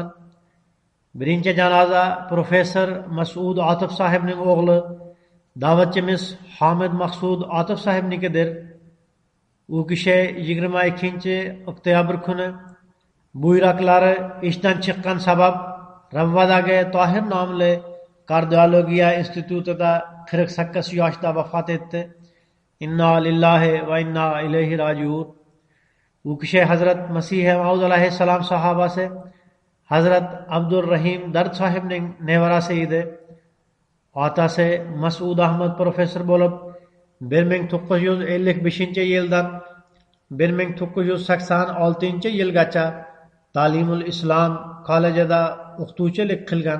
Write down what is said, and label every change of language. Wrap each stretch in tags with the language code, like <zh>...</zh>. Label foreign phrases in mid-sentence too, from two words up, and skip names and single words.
<uz>Birinchi janoza professor Mas'ud Otif sahibning o'g'li, da'vatchimiz Hamid Maqsud Otif sahibnikidir. U kishi 22-oktyabr kuni buyraklari ishdan chiqqan sabab Ravvadagi Tohir nomli kardiologiya institutida 48 yoshda vafot etdi.</uz> <ar>إنا لله وإنا إليه راجعون.</ar> <uz>U kishi Hazrat Masih Maud alayhissalom sahobasi Hazrat Abdurrahim Dard sahibning nevarasi edi. Otasi Mas'ud Ahmad professor bo'lib, 1955-yildan 1986-yilgacha Ta'limul Islom kollejida o'qituvchilik qilgan.</uz>